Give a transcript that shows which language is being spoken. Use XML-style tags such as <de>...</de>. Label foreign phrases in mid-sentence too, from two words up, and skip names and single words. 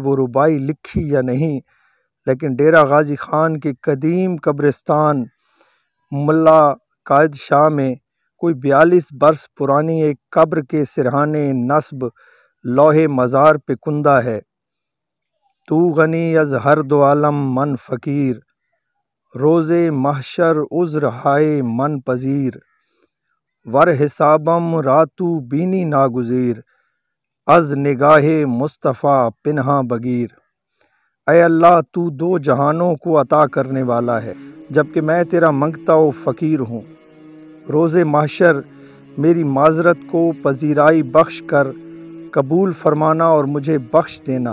<ur>وہ ربائی لکھی یا نہیں، لیکن ڈیرہ غازی خان کے قدیم قبرستان ملا قائد شاہ میں کوئی 42 برس پرانی ایک قبر کے سرہانے نصب لوح مزار پہ کندہ ہے،</ur> <fa>تو غنی از ہر دو عالم من فقیر، روز محشر عذر ہائے من پذیر، ور حسابم راتو بینی ناگزیر، از نگاہ مصطفیٰ پنہاں بگیر۔</fa> <ur>اے اللہ، تو 2 جہانوں کو عطا کرنے والا ہے، جبکہ میں تیرا منگتا و فقیر ہوں۔ روز محشر میری معذرت کو پذیرائی بخش کر قبول فرمانا اور مجھے بخش دینا۔</ur>